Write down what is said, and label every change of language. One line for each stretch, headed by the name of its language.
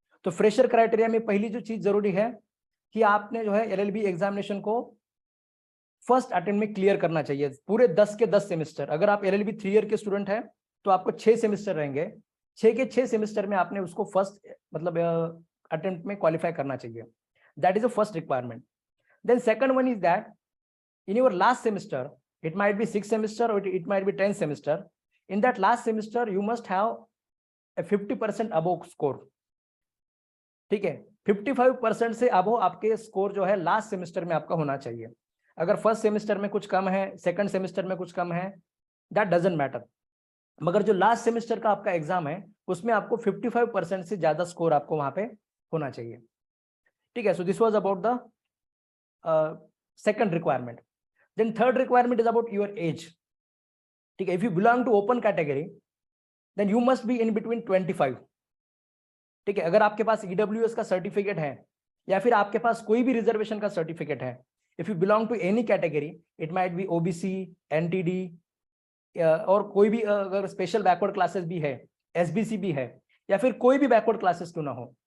Hindi: तो fresher criteria में पहली जो चीज जरूरी है कि आपने जो है LLB एग्जामिनेशन को फर्स्ट अटेम्प्ट में क्लियर करना चाहिए, पूरे 10 के 10 सेमेस्टर। अगर आप LLB 3 ईयर के स्टूडेंट हैं तो आपको 6 सेमेस्टर रहेंगे, 6 के 6 सेमेस्टर में आपने उसको फर्स्ट मतलब अटेम्प्ट में क्वालिफाई करना चाहिए।
English: That is the first requirement. Then second one is that in your last semester, it might be 6 semester or it might be 10 semester. In that last semester, you must have a 50% above score.
Hindi: ठीक है, 55% से above आपके score जो है last semester में आपका होना चाहिए। अगर फर्स्ट सेमेस्टर में कुछ कम है, सेकंड सेमेस्टर में कुछ कम है,
English: that doesn't matter.
Hindi: मगर जो लास्ट सेमेस्टर का आपका एग्जाम है उसमें आपको 55% से ज्यादा स्कोर आपको वहां पे होना चाहिए, ठीक है।
English: So this was about the second requirement. Then third requirement is about your age,
Hindi: ठीक है।
English: If you belong to open category, then you must be in between 25, ठीक है।
Hindi: अगर आपके पास EWS का सर्टिफिकेट है या फिर आपके पास कोई भी रिजर्वेशन का सर्टिफिकेट है,
English: if you belong to any category, it might be OBC,
Hindi: NTD और कोई भी अगर स्पेशल बैकवर्ड क्लासेस भी है, SBC भी है, या फिर कोई भी बैकवर्ड क्लासेस क्यों ना हो,